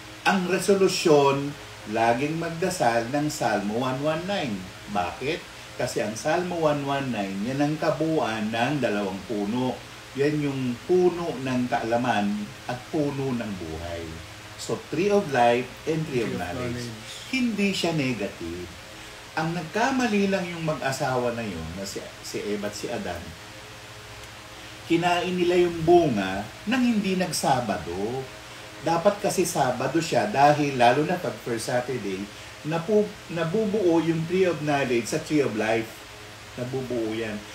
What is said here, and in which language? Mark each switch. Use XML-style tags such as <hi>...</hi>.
<tl>Ang resolusyon, laging magdasal ng Salmo 119. Bakit? Kasi ang Salmo 119, yan ang kabuuan ng 2 puno. Yan yung puno ng kaalaman at puno ng buhay.</tl> <en>So, tree of life and tree of knowledge.</en> <tl>Hindi siya negative. Ang nagkamali lang yung mag-asawa na yun, na si Eva at si Adan, kinain nila yung bunga nang hindi nagsabado. Dapat kasi Sabado siya dahil lalo na pag first Saturday, nabubuo yung tree of knowledge sa tree of life. Nabubuo yan.</tl>